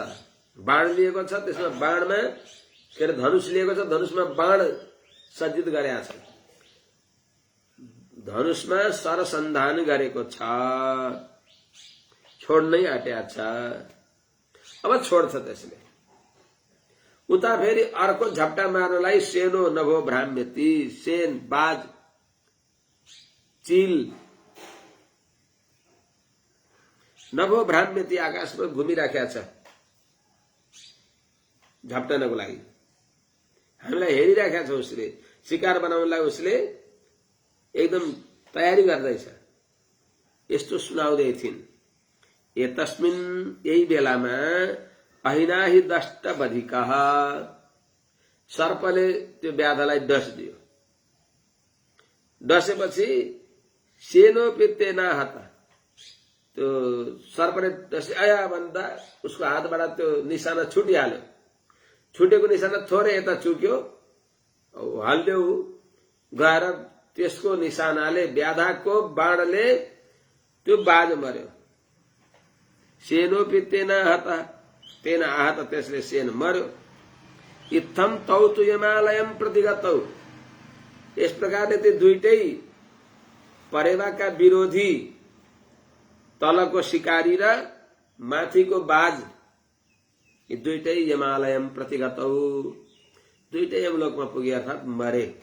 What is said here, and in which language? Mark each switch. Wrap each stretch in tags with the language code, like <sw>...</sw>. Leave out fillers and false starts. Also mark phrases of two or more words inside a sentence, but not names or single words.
<ne>बाण लिएको छ, त्यसमा बाणमा के अरे धनुष लिएको छ, धनुषमा बाण सज्जित गरेको छ, धनुषमा सरसन्धान गरेको छ, छोड्नै आँटेको छ। अब छोड्छ त्यसले। उता फेरि अर्को झप्टा मार्नलाई</ne> <sa>सेनो नभो भ्राम्यति,</sa> <ne>सेन बाज चिल</ne> <sa>नभो भ्राम्यति</sa> <ne>आकाशमा घुमिराखेका छ झप्टनको लागि। हामीलाई हेरिराखेका छ उसले, शिकार बनाउनलाई उसले एकदम तयारी गर्दैछ। यस्तो सुनाउँदै थिइन्। एतस्मिन् यही बेलामा</ne> <sa>अहिनाहि दष्ट बधिकः,</sa> <ne>सर्पले त्यो व्याधलाई डस्दियो।</ne> <sa>डसेपछि सेनोऽपि तेन हतः,</sa> <ne>त्यो सर्पले डसे आया भन्दा उसको हातबाट त्यो निशाना छुटिहाल्यो। छुटेको निशाना थोरै यता चुक्यो, हल्ल्यो गएर त्यसको निशानाले व्याधाको बाणले त्यो बाज मर्यो।</ne> <sa>सेनोऽपि तेन हतः, तेन आहत,</sa> <ne>त्यसले सेन मर्यो।</ne> <sa>इत्थम तौ तु यमालयम प्रतिगतौ,</sa> <ne>यस प्रकारले त्यो दुईटै परेवाका विरोधी, तलको शिकारी र माथिको बाज, यी दुईटै</ne> <sa>यमालयम प्रतिगतौ,</sa> <ne>दुईटै यमलोकमा पुगे अर्थात् मरे।</ne>